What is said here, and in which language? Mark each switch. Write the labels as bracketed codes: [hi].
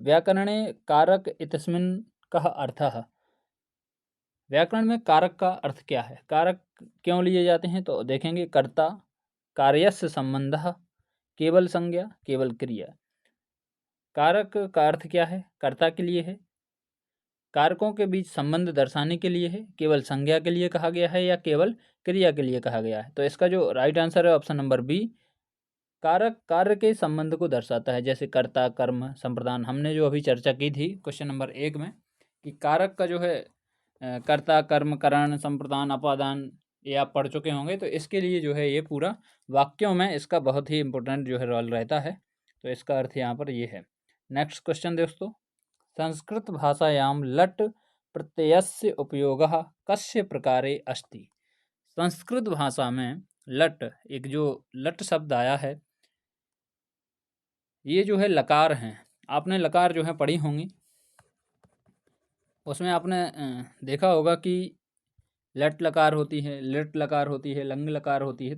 [sa] व्याकरणे कारक इत्यस्मिन् कः अर्थः। [hi] व्याकरण में कारक का अर्थ क्या है, कारक क्यों लिए जाते हैं, तो देखेंगे कर्ता, कार्यस्य संबंधः, केवल संज्ञा, केवल क्रिया। कारक का अर्थ क्या है, कर्ता के लिए है, कारकों के बीच संबंध दर्शाने के लिए है, केवल संज्ञा के लिए कहा गया है, या केवल क्रिया के लिए कहा गया है। तो इसका जो राइट आंसर है ऑप्शन नंबर बी, कारक कार्य के संबंध को दर्शाता है, जैसे कर्ता, कर्म, संप्रदान। हमने जो अभी चर्चा की थी क्वेश्चन नंबर 1 में कि कारक का जो है कर्ता, कर्म, करण, संप्रदान, अपादान, ये आप पढ़ चुके होंगे। तो इसके लिए जो है ये पूरा वाक्यों में इसका बहुत ही इंपॉर्टेंट जो है रोल रहता है। तो इसका अर्थ यहाँ पर ये है। नेक्स्ट क्वेश्चन दोस्तों। [sa] संस्कृत भाषायां लट् प्रत्ययस्य उपयोगः कस्य प्रकारे अस्ति। [hi] संस्कृत भाषा में लट, एक जो लट शब्द आया है, ये जो है लकार हैं। आपने लकार जो है पढ़ी होंगी, उसमें आपने देखा होगा कि लट लकार होती है, लिट लकार होती है, लंग लकार होती है।